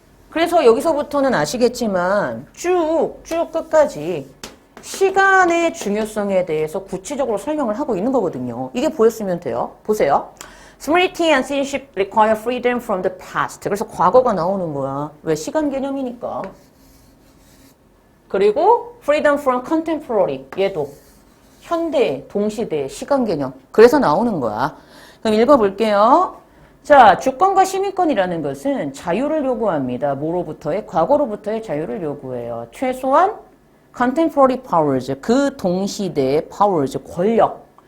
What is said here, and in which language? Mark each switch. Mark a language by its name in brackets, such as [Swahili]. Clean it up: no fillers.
[Korean] 그래서 여기서부터는 아시겠지만 쭉 끝까지 시간의 중요성에 대해서 구체적으로 설명을 하고 있는 거거든요. 이게 보였으면 돼요. 보세요. [English] Sovereignty and citizenship require freedom from the past. [Korean] 그래서 과거가 나오는 거야. 왜? 시간 개념이니까. 그리고 [English] freedom from contemporary. [Korean] 얘도 현대, 동시대, 시간 개념. 그래서 나오는 거야. 그럼 읽어볼게요. 자, 주권과 시민권이라는 것은 자유를 요구합니다. 뭐로부터의? 과거로부터의 자유를 요구해요. 최소한 contemporary powers, 그 동시대의 powers, 권력.